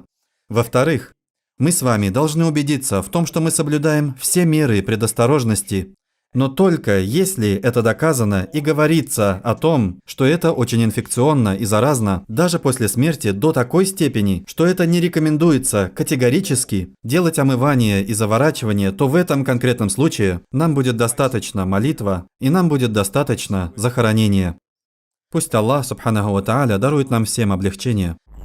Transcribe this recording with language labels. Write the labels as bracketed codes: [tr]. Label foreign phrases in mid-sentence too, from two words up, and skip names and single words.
[ru] Во-вторых, мы с вами должны убедиться в том, что мы соблюдаем все меры предосторожности, но только если это доказано и говорится о том, что это очень инфекционно и заразно, даже после смерти до такой степени, что это не рекомендуется категорически делать омывание и заворачивание, то в этом конкретном случае нам будет достаточно молитва и нам будет достаточно захоронения. Пусть Аллах, [ar] سبحانه وتعالى, [ru] дарует нам всем облегчение.